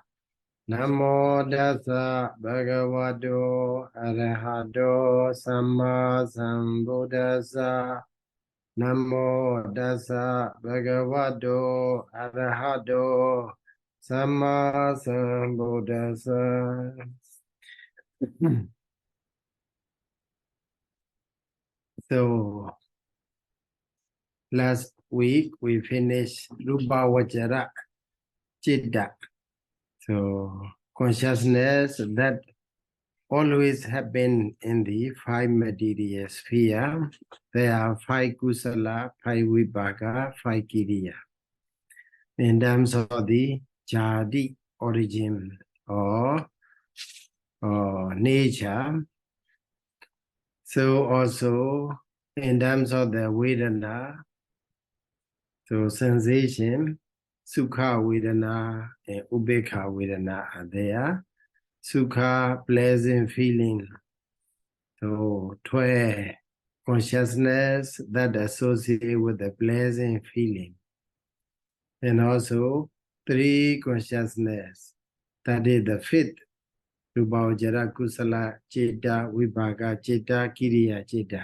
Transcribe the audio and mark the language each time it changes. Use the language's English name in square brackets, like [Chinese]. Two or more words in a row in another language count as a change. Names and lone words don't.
[Pali] Namo Dasa Bhagavato Arahato Samma Sambuddhassa. Namo Dasa Bhagavato Arahato Samma Sambuddhassa. [English] So last week we finished Arūpāvacaracitta. So consciousness that always happen in the five material sphere. There are five kusala, five vipaka, five kiriya. In terms of the jadi origin or nature. So also in terms of the vedana, so sensation, [Pali] sukha vedana [English] and [Pali] ubekha vedana [English] are there. Sukha, pleasant feeling. So 12 consciousness that associate with the pleasant feeling. And also 3 consciousness, that is the fifth, [Pali] Arūpāvacaracitta, Kusala, Citta, Vipaka, Citta, Kiriya, Citta.